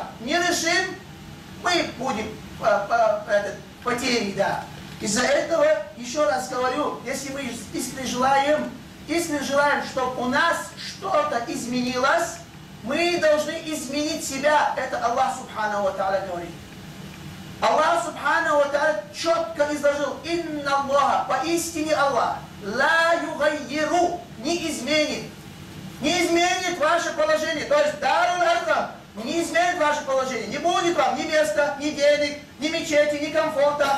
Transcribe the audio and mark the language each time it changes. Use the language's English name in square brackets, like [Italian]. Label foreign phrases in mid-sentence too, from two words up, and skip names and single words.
[Russian] Не решим, мы будем потери, да. Из-за этого, еще раз говорю, если мы искренне желаем, чтобы у нас что-то изменилось, мы должны изменить себя. Это Аллах [Arabic] سبحانه وتعالى [Russian] говорит. Аллах [Arabic] سبحانه وتعالى [Russian] четко изложил: [Arabic] «إن الله», [Russian] поистине Аллах, [Arabic] «لا يغير», [Russian] не изменит ваше положение. То есть дарул аркам не изменит ваше положение. Не будет вам ни места, ни денег, ни мечети, ни комфорта.